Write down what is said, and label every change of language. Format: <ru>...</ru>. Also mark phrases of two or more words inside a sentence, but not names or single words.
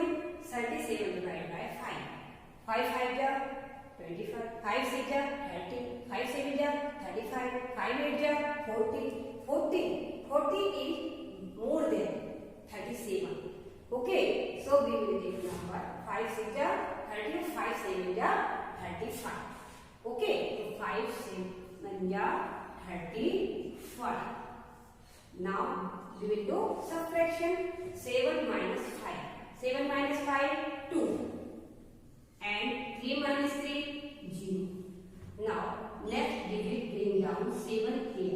<en>37 divided by 5. 5 5 ja 25. 5 6 ja 30. 5 7 ja 35. 5 8 ja 40. 40 is more than 37. Okay, so we will take number 5 6 ja 30. 5 7 ja 35. Okay, so 5 7 ja 35. Now we will do subtraction. 7 minus 5. 7 minus 5, 2. And 3 minus 3, 0. Now next we will bring down 7 here.</en>